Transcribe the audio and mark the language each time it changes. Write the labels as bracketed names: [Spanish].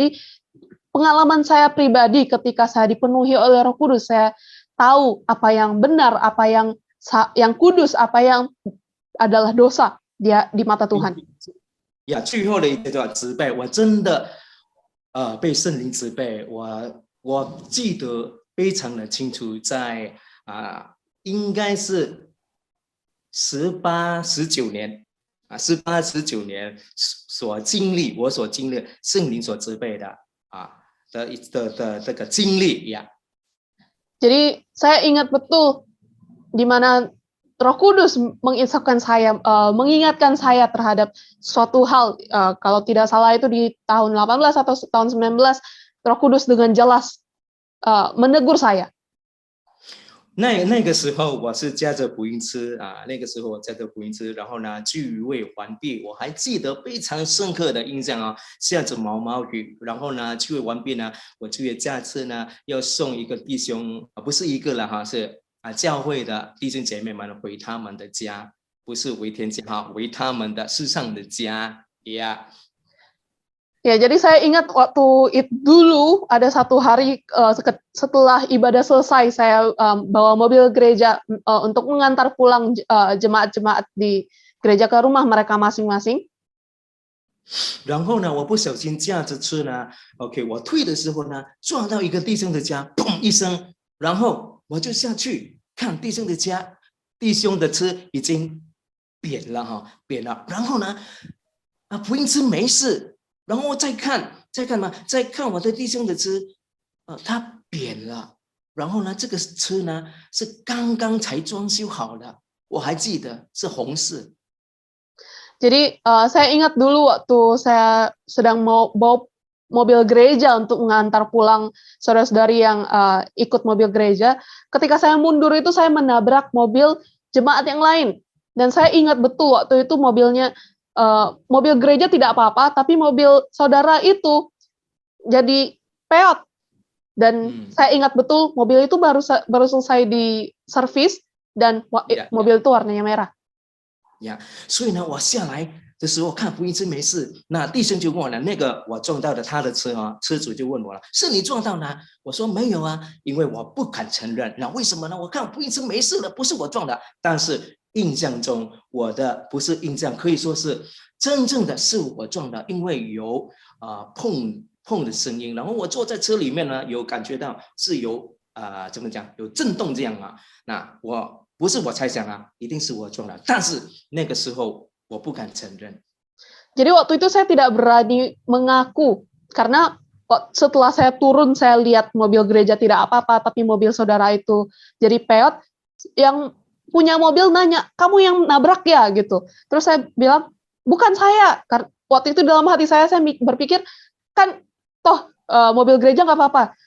[Indonesian] Jadi pengalaman saya pribadi ketika saya dipenuhi oleh Roh Kudus, saya tahu apa yang benar, apa yang kudus, apa yang adalah dosa di mata Tuhan. [Chinese] 最后的一个责备，我真的被圣灵责备，我记得非常的清楚，在应该是18、19年。 18、19年我所经历圣灵所责备的这个经历呀。 [Indonesian] Jadi saya ingat betul di mana Roh Kudus mengingatkan saya terhadap suatu hal. Kalau tidak salah itu di tahun 18 atau tahun 19, Roh Kudus dengan jelas menegur saya. [Chinese] 那个时候我是驾着福音车那个时候我驾着福音车，然后呢聚会完毕，我还记得非常深刻的印象下着毛毛雨，然后呢聚会完毕呢，我就要驾车呢要送一个弟兄不是一个了是教会的弟兄姐妹们回他们的家，不是回天家回他们的世上的家 [Indonesian] Ya, jadi saya ingat waktu itu dulu ada satu hari setelah ibadah selesai, saya bawa mobil gereja untuk mengantar pulang jemaat-jemaat di gereja ke rumah mereka masing-masing. [Chinese] 然后呢，我不小心驾着车呢 ，OK， 我退的时候呢，撞到一个弟兄的家，砰一声，然后我就下去看弟兄的家，弟兄的车已经扁了扁了，然后呢，福音车没事。然后再看我的弟兄的车，它扁了。然后呢，这个车呢是刚刚才装修好的，我还记得是红色。 [Indonesian] Jadi saya ingat dulu waktu saya sedang mau bawa mobil gereja untuk mengantar pulang saudara-saudari yang ikut mobil gereja. Ketika saya mundur itu saya menabrak mobil jemaat yang lain. Dan saya ingat betul waktu itu mobil gereja tidak apa-apa, tapi mobil saudara itu jadi peot. Dan saya ingat betul mobil itu baru selesai di servis dan mobil itu warnanya merah. [Chinese] 所以呢，我下来的时候看福音车没事，那弟兄就问我了，那个我撞到的他的车车主就问我了，是你撞到呢？我说没有因为我不敢承认。那为什么呢？我看福音车没事了，不是我撞的，但是。印象中，我的不是印象，可以说是真正的是我撞的，因为有碰的声音，然后我坐在车里面呢，有感觉到是有怎么讲，有震动这样那我不是我猜想一定是我撞的，但是那个时候我不敢承认。 [Indonesian] Jadi waktu itu saya tidak berani mengaku karena setelah saya turun saya lihat mobil gereja tidak apa-apa, tapi mobil saudara itu jadi peot. Yang punya mobil nanya, kamu yang nabrak ya gitu. Terus saya bilang, bukan saya. Waktu itu dalam hati saya berpikir, kan toh mobil gereja nggak apa-apa.